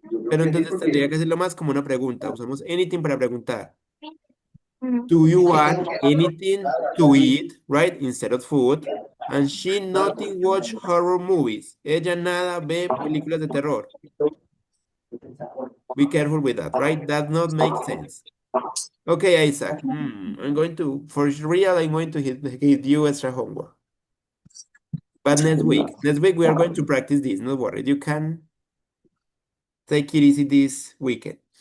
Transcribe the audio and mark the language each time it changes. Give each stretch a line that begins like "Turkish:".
Spanish: Pero entonces tendría que hacerlo más como una pregunta. Usamos anything para preguntar.
English: Do you want anything to eat, right? Instead of food. And she nothing watch horror movies.
Spanish: Ella nada ve películas de terror.
English: Be careful with that, right? That not make sense. Okay, Isaac. I'm going to, for real, I'm going to give you extra homework. But next week we are going to practice this. Don't worry. You can take it easy this weekend.